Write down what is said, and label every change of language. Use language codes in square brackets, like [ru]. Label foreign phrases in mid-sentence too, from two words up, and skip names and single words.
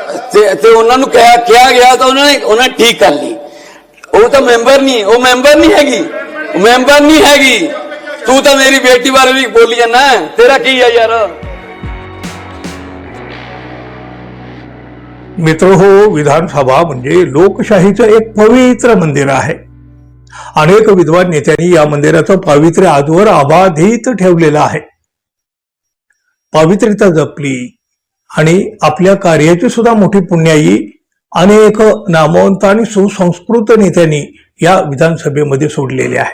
[pa] ਤੇ ਉਹਨਾਂ ਨੂੰ ਕਿਹਾ ਗਿਆ ਤਾਂ ਉਹਨਾਂ ਨੇ ਠੀਕ ਕਰ ਲਈ। ਉਹ ਤਾਂ ਮੈਂਬਰ ਨਹੀਂ, ਉਹ ਮੈਂਬਰ ਨਹੀਂ ਹੈਗੀ। ਤੂੰ ਤਾਂ ਮੇਰੀ ਬੇਟੀ ਬਾਰੇ ਵੀ ਬੋਲੀ ਜਾਂਦਾ, ਤੇਰਾ ਕੀ ਹੈ यार। [mr] मित्रहो, विधानसभा म्हणजे लोकशाहीचं एक पवित्र मंदिर आहे। अनेक विद्वान नेत्यांनी या मंदिराचं पावित्र्य आजवर अबाधित ठेवलेलं आहे। पावित्र्यता जपली आणि आपल्या कार्याची सुद्धा मोठी पुण्याई अनेक नामवंत आणि सुसंस्कृत नेत्यांनी या विधानसभेमध्ये सोडलेली आहे।